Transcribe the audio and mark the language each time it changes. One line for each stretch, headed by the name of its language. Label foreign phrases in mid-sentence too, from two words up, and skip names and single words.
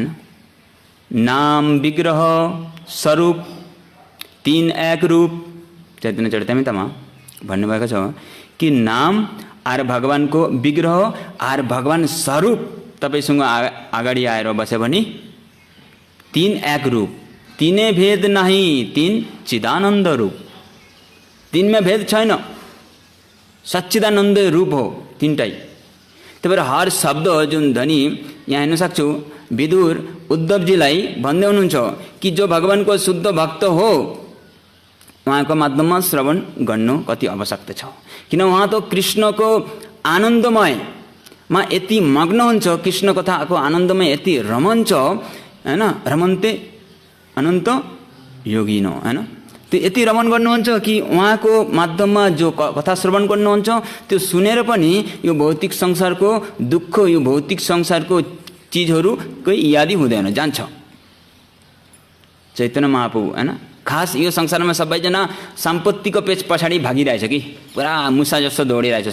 Bangla: নাম বিগ্রহ স্বরূপ তিন এক রূপ
Nepali: चैतन्य चरितामृतमा भन्नुभएको छ कि नाम आर भगवानको विग्रह आर भगवान स्वरूप तपाईसँग अगाडि आएर बस्यो भने
Bangla: তিন এক রূপ, তিনে ভেদ নাহি তিন চিদানন্দ রূপ।
Nepali: तीनमा भेद छैन, सच्चिदानन्द रूप हो तीनटै। त्यही भएर हर शब्द जुन ध्वनि यहाँ हेर्न सक्छु विदुर उद्धवजीलाई भन्दै हुनुहुन्छ कि जो भगवानको शुद्ध भक्त हो उहाँको माध्यममा श्रवण गर्नु कति आवश्यकता छ। किन उहाँ त कृष्णको आनन्दमयमा यति मग्न हुन्छ, कृष्ण कथाको आनन्दमय यति रमन्छ हैन।
Sanskrit: रमन्ते अनन्त योगिनो हैन।
Nepali: त्यो यति रमन गर्नुहुन्छ कि उहाँको माध्यममा जो कथा श्रवण गर्नुहुन्छ त्यो सुनेर पनि यो भौतिक संसारको दुःख यो भौतिक संसारको चिजहरूको यादी हुँदैन, जान्छ। चैतन्य महाप्रभु हैन खास यो संसारमा सबैजना सम्पत्तिको पेच पछाडि भागिरहेछ कि पुरा मुसा जस्तो दौडिरहेछ।